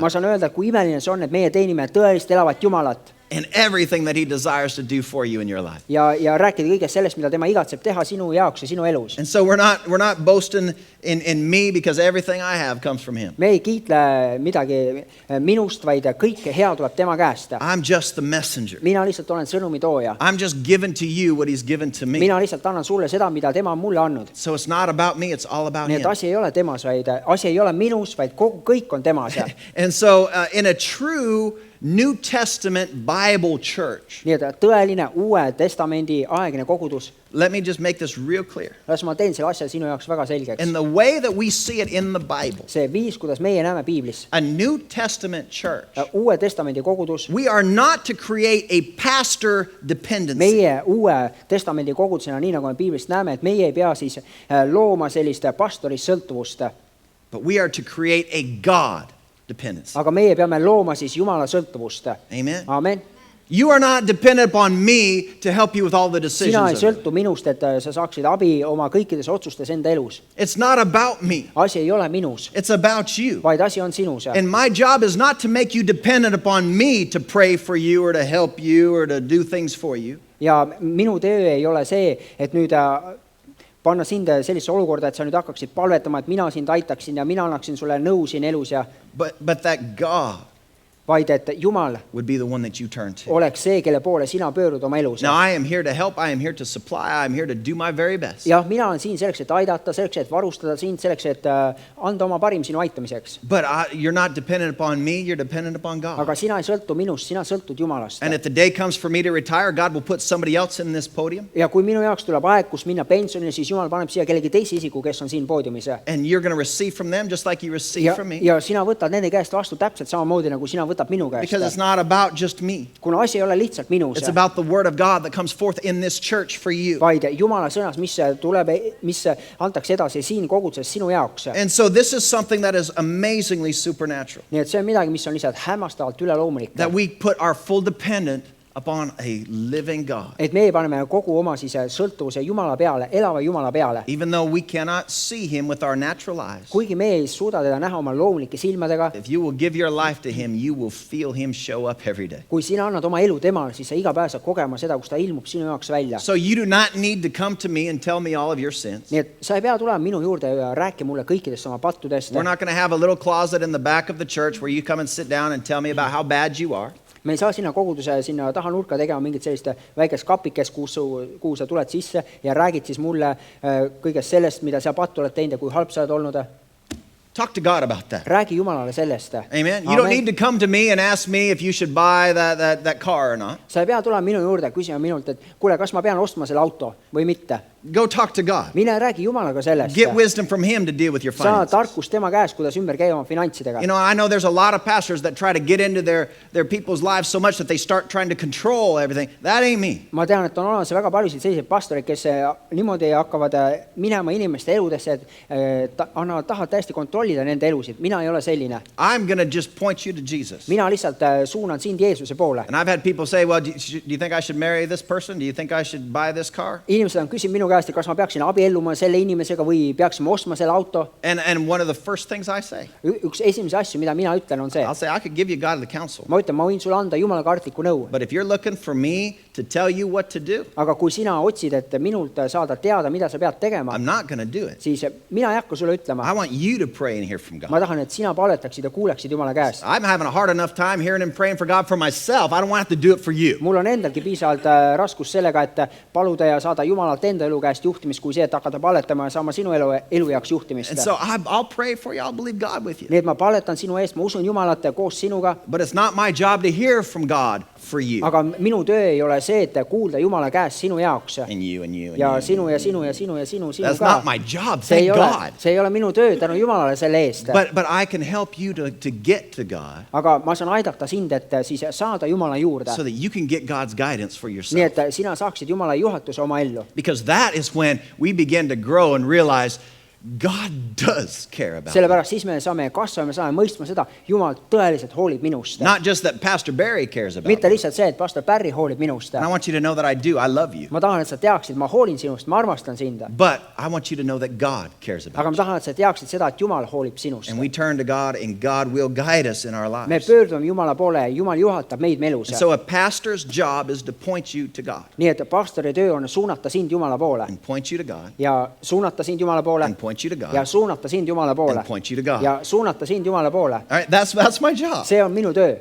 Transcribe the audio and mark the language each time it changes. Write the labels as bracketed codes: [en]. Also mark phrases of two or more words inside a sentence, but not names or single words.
[et] Ma saan öelda, et kui imeline see on, et meie teenime tõelist elavat Jumalat [en] And everything that he desires to do for you in your life. [et] ja rääkida kõigest sellest, mida tema igatseb teha sinu jaoks ja sinu elus. [en] And so we're not boasting in me because everything I have comes from him. [et] Me ei kiitle midagi minust, vaid kõik hea tuleb tema käest. [en] I'm just the messenger. [et] Mina lihtsalt olen sõnumi tooja. [en] I'm just giving to you what he's given to me. [et] Mina lihtsalt annan sulle seda, mida tema on mulle andnud. [en] So it's not about me, it's all about [et] Nii [en] him. [et] et asi ei ole temas, vaid asi ei ole minus, vaid kõik on temas. [en] And so in a true New Testament Bible church, [et] Nii et tõeline Uue Testamendi aegne kogudus. [en] let me just make this real clear. [et] Las ma teen selle asja sinu jaoks väga selgeks. [en] In the way that we see it in the Bible, [et] See viis, kuidas meie näeme piiblis. [en] a New Testament church, [et] Uue Testamendi kogudus. [en] we are not to create a pastor dependency. [et] Meie Uue Testamendi kogudusena, nii nagu me piiblist näeme, et meie ei pea siis looma sellist pastorist sõltuvust. [en] But we are to create a God dependency. [et] Aga meie peame looma siis Jumala sõltuvust. [en] Amen. [et] Amen. [en] You are not dependent upon me to help you with all the [et] Sina ei [en] decisions. of it. [et] sõltu minust, et sa saaksid abi oma kõikides otsustes enda elus. [en] It's not about me. [et] Asi ei ole minus, [en] It's about you. [et] vaid asi on sinus. [en] And my job is not to make you dependent upon me to pray for you or to help you or to do things for you. [et] Ja minu töö ei ole see, et nüüd panna sind sellisesse olukorda, et sa nüüd hakkaksid palvetama, et mina sind aitaksin ja mina annaksin sulle nõu siin elus ja [en] But that God [et] vaid et Jumal [en] would be the one that you turn to. [et] oleks see, kelle poole sina pöörud oma elus. [en] Now I am here to help. I am here to supply. I am here to do my very best. [et] Jah, mina olen siin selleks, et aidata, selleks, et varustada sind, selleks, et anda oma parim sinu aitamiseks. [en] But you're not dependent upon me. You're dependent upon God. [et] Aga sina ei sõltu minust, sina sõltud Jumalast. [en] And if the day comes for me to retire, God will put somebody else in this podium. [et] Ja kui minu jaoks tuleb aeg, kus minna pensionile, siis Jumal paneb siia kellegi teise isiku, kes on siin poodiumis. [en] And you're going to receive from them just like you receive from me. [et] Ja sina võtad nende käest vastu täpselt samamoodi, nagu sina võtad võtab minu [en] because it's [et] käest. [en] not about just me. [et] Kuna asi ei ole lihtsalt minus, [en] It's about the word of God that comes forth in this church for you. [et] vaid Jumala sõnas, mis tuleb, mis antakse edasi siin koguduses sinu jaoks. [en] And so this is something that is amazingly supernatural, [et] Nii et see on midagi, mis on lihtsalt hämmastavalt üleloomulik. [en] that we put our full dependence upon a living God. [et] Et meie paneme kogu oma siis sõltuvuse Jumala peale, elava Jumala peale. [en] Even though we cannot see him with our natural eyes, [et] Kuigi me ei suuda teda näha oma loomulike silmadega, [en] if you will give your life to him, you will feel him show up every day. [et] kui sina annad oma elu temale, siis sa iga päev saad kogema seda, kus ta ilmub sinu jaoks välja. [en] So you do not need to come to me and tell me all of your sins. [et] Nii et sa ei pea tulema minu juurde ja rääkima mulle kõikidest oma pattudest. [en] We're not going to have a little closet in the back of the church where you come and sit down and tell me about how bad you are. [et] Me ei saa sinna koguduse sinna taha nurka tegema mingit sellist väikest kapikest, kuhu sa tuled sisse ja räägid siis mulle kõigest sellest, mida sa pattu oled teinud ja kui halb sa oled olnud. [en] Talk to God about that. [et] Räägi Jumalale sellest. [en] Amen. You don't need to come to me and ask me if you should buy that car or not. [et] Sa ei pea tulema minu juurde küsima minult, et kuule, kas ma pean ostma selle auto või mitte. [en] Go talk to God. [et] Mine räägi Jumalaga sellest. [en] Get wisdom from him to deal with your [et] Saa [en] finances. [et] tarkust tema käest, kuidas ümber käia oma finantsidega. [en] You know, I know there's a lot of pastors that try to get into their people's lives so much that they start trying to control everything. That ain't me. [et] Ma tean, et on olemas väga paljusid selliseid pastoreid, kes niimoodi hakkavad minema inimeste eludesse, et annavad taha täiesti kontrollida nende elusid. Mina ei ole selline. [en] I'm going to just point you to Jesus. [et] Mina lihtsalt suunan sind Jeesuse poole. [en] And I've had people say, well, do you think I should marry this person? Do you think I should buy this car? [et] Inimesed on küsinud minu käest, et kas ma peaksin abielluma selle inimesega või peaksime ostma selle auto. [en] And one of the first things I say, [et] Üks esimese asju, mida mina ütlen, on see. [en] I'll say, I could give you godly counsel. [et] Ma ütlen, ma võin sulle anda Jumala kartlikku nõu. [en] But if you're looking for me to tell you what to do, [et] Aga kui sina otsid, et minult saada teada, mida sa pead tegema, [en] I'm not going to do it. [et] siis mina ei hakka sulle ütlema. [en] I want you to pray and hear from God. [et] Ma tahan, et sina palvetaksid ja kuuleksid Jumala käest. [en] I'm having a hard enough time hearing and praying for God for myself. I don't want to have to do it for you. [et] Mul on endalgi piisavalt raskus sellega, et paluda ja saada Jumalalt enda elu käest juhtimist, kui see, et hakata palvetama ja saama sinu elu jaoks juhtimist. [en] And so I'll pray for you. I'll believe God with you. [et] Nii et ma palvetan sinu eest, ma usun Jumalat koos sinuga, [en] But it's not my job to hear from God for you. [et] aga minu töö ei ole see, et kuulda Jumala käest sinu jaoks. [en] And you and you and [et] Ja [en] you. [et] sinu ja sinu ja sinu ja sinu [en] That's [et] ka. [en] not my job, [et] See ei [en] thank [et] ole, [en] God. [et] see ei ole minu töö, tänu Jumalale selle eest. [en] But I can help you to get to God [et] Aga ma saan aidata sind, et siis saada Jumala juurde. [en] so that you can get God's guidance for [et] Nii [en] yourself. [et] et sina saaksid Jumala juhatuse oma ellu. [en] Because that is when we begin to grow and realize God does care about me. [et] Sellepärast siis me saame kasvama, me saame mõistma seda, Jumal tõeliselt hoolib minust. [en] Not just that Pastor Barry cares about [et] Mitte [en] me. [et] lihtsalt see, et pastor Barry hoolib minust. [en] And I want you to know that I do. I love you. [et] Ma tahan, et sa teaksid, ma hoolin sinust, ma armastan sind. [en] But I want you to know that God cares about [et] Aga [en] you. [et] ma tahan, et sa teaksid seda, et Jumal hoolib sinust. [en] And we turn to God and God will guide us in our [et] Me [en] lives. [et] pöördume Jumala poole ja Jumal juhatab meid elus. [en] And so a pastor's job is to point you to God. [et] Nii et pastori töö on suunata sind Jumala poole [en] And point you to God. [et] ja suunata sind Jumala poole [en] And point you to [et] ja [en] God. [et] suunata sind Jumala poole [en] And point you to God. [et] ja suunata sind Jumala poole. [en] All right, that's my job. [et] See on minu töö.